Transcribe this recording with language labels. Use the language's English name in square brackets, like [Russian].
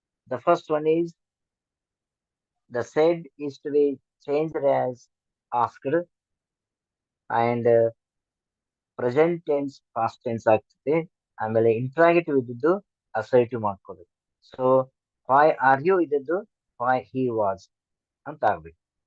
[English] The first one is the said is to be changed as asked, and present tense past tense ಆಗ್ತದೆ. [Kannada] ಆಮೇಲೆ interrogative ಇದ್ದದ್ದು assertive ಮಾಡ್ಕೋಬೇಕು. [English] so why are you [Kannada] ಇದ್ದದ್ದು [English] why he was [Kannada] ಅಂತ ಆಗ್ಬೇಕು.